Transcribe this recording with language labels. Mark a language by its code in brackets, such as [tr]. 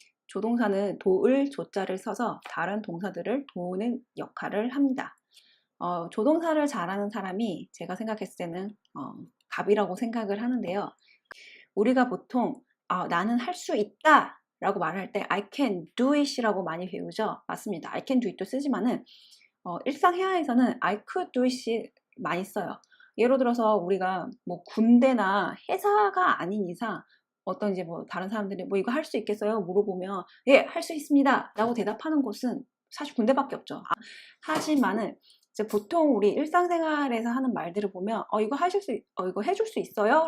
[ko] 조동사는 도을, 조자를 써서 다른 동사들을 도우는 역할을 합니다. 조동사를 잘하는 사람이 제가 생각했을 때는 갑이라고 생각을 하는데요. 우리가 보통 나는 할 수 있다 라고 말할 때 [en] I can do it [ko] 이라고 많이 배우죠. 맞습니다. [en] I can do it [ko] 도 쓰지만은 일상 회화에서는 [en] I could do it [ko] 많이 써요. 예를 들어서 우리가 뭐 군대나 회사가 아닌 이상 어떤 이제 뭐 다른 사람들이 뭐 이거 할 수 있겠어요? 물어보면 예, 할 수 있습니다 라고 대답하는 곳은 사실 군대밖에 없죠. 하지만은 이제 보통 우리 일상생활에서 하는 말들을 보면 이거 이거 해줄 수 있어요?